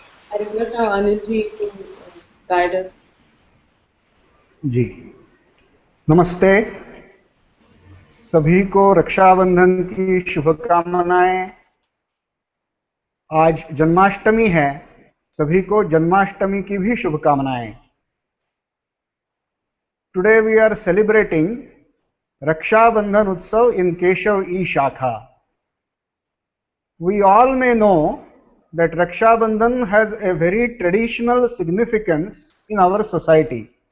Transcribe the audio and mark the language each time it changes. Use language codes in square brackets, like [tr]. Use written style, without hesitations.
[en] I request now Anil ji to guide us. [hi] जी, नमस्ते। सभी को रक्षाबंधन की शुभकामनाएं। आज जन्माष्टमी है, सभी को जन्माष्टमी की भी शुभकामनाएं। [en] Today we are celebrating Rakshabandhan Utsav in Keshav E Shakha. We all may know that Rakshabandhan has a very traditional significance in our society.